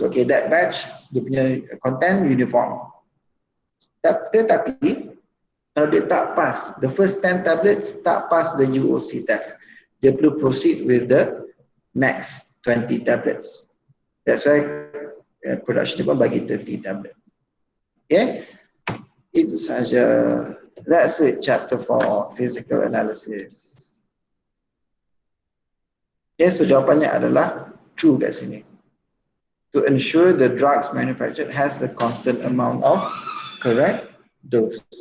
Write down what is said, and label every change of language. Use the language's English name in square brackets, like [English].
[English] Okay, that batch [Malay] dia punya [English] content uniform. [Malay] Tetapi kalau dia tak [English] pass, the first 10 tablets [Malay] tak [English] pass the UOC test, [Malay] dia perlu [English] proceed with the next 20 tablets. That's why production [Malay] pun bagi 30 tablet. Okay, itu saja. [English] That's it, chapter for physical analysis. [Malay] Okay, so jawapannya adalah true kat sini. [English] To ensure the drugs manufactured has the constant amount of correct dose.